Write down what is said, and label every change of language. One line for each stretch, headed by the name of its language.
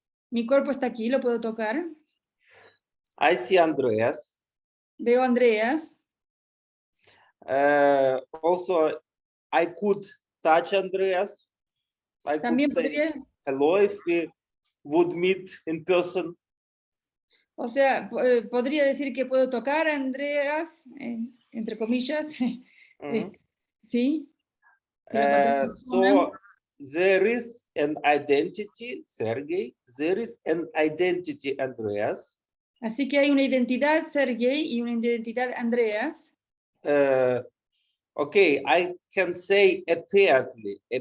Spanish: Mi cuerpo está aquí. Lo puedo tocar.
English: I see Andreas.
Spanish: Veo a Andreas.
English: Also, I could touch Andreas. I could say hello if we would meet in person.
Spanish: O sea, podría decir que puedo tocar a Andreas, entre comillas. Sí.
English: So there is an identity, Sergey. There is an identity, Andreas.
Spanish: Así que hay una identidad, Sergey, y una identidad, Andreas.
English: Okay, I can say apparently.